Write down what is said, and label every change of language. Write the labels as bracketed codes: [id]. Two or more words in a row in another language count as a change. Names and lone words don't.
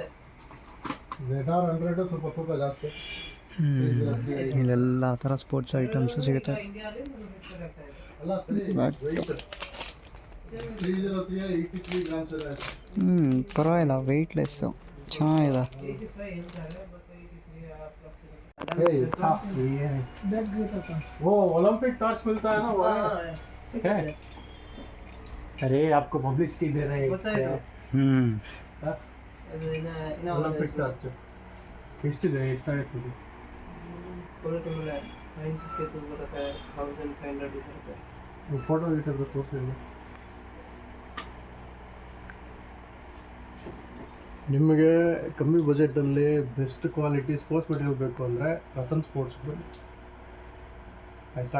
[kn] ZR100 ಸ್ವಲ್ಪ ತೂಕ ಜಾಸ್ತಿ. ಇಲ್ಲೆಲ್ಲ ಥರ [en] sports items [kn] ಸಿಗುತ್ತೆ. ಅಲ್ಲ ಸರಿ, weight 303 83 ಗ್ರಾಮ್ಸ್ ಇದೆ. ಪರವಾಗಿಲ್ಲ, ವೆಯ್ಟ್ಲೆಸ್ಸು ಚೆನ್ನಾಗಿದೆ. [hi] वो [en] Olympic torch [hi] मिलता है ना, वो है? अरे आपको पब्लिसिटी दे रहे हैं. [en] Olympic torch [kn] ಎಷ್ಟಿದೆ, ಎಷ್ಟಾಗುತ್ತೆ? ಫೋಟೋ ಇಟ್ಟಿದ್ರೆ ತೋರಿಸಿಲ್ಲ. ನಿಮಗೆ ಕಮ್ಮಿ ಬಜೆಟಲ್ಲಿ [en] best quality sports material [kn] ಬೇಕು ಅಂದರೆ ರತನ್ ಸ್ಪೋರ್ಟ್ಸ್ ಬನ್ನಿ, ಆಯಿತಾ?